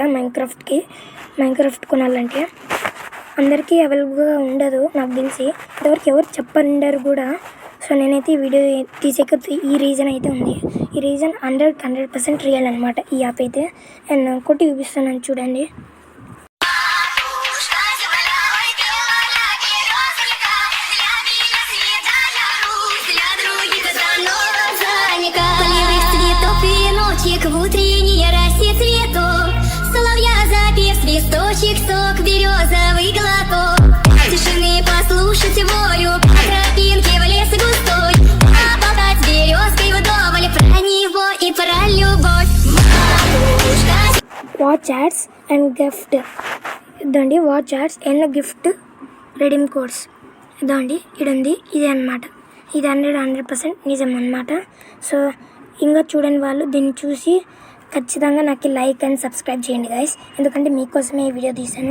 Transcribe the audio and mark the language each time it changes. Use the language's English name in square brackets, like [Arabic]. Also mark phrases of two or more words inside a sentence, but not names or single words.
[Telugu] మైన్క్రాఫ్ట్ కొనాలంటే అందరికీ అవైలబుల్గా ఉండదు నాకు తెలిసి, ఇంతవరకు ఎవరు చెప్పండరు కూడా. సో నేనైతే ఈ వీడియో తీసేక ఈ రీజన్ అయితే ఉంది. ఈ రీజన్ 100% రియల్ అనమాట ఈ యాప్ అయితే. అండ్ కొట్టి చూపిస్తున్నాను చూడండి. [Russian] В утренней росе цветов соловья запев свисточек, сок березовый глоток. Тишины послушать волю по тропинке в лес густой, а болтать с березкой вдоволь про него и про любовь. [English] watch ads and gift ఇదండి. watch ads and gift redeem codes [Telugu] ఇదండి, ఇదండి, ఇదే అనమాట. ఇది 100% నిజం అనమాట. సో ఇంకా చూడని వాళ్ళు దీన్ని చూసి ఖచ్చితంగా నాకు [English] like and subscribe [Telugu] చేయండి గైస్, ఎందుకంటే మీకోసమే ఈ వీడియో తీశాను.